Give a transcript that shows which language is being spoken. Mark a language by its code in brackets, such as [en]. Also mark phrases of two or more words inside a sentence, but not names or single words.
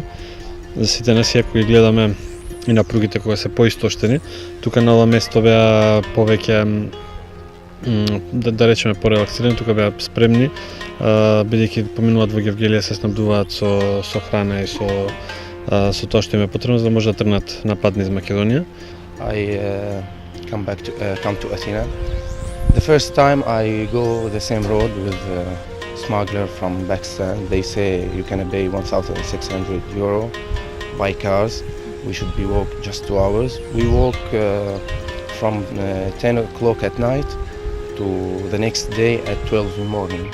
[mk] За сите нас, ако ги гледаме и на пругите кога се поистоштени, тука на ова место беа повеќе, да речеме, порелаксирани, тука беа спремни, бидејќи поминуваат во Гевгелија, се снабдуваат со храна и со тоа што им е потребно, за да може да тргнат напад низ Македонија. [en] I come to Athena. The first time I go the same road with smuggler from Pakistan. They say you can pay 1,600 euro by cars. We should be walk just 2 hours. We walk from 10 o'clock at night to the next day at 12 in the morning.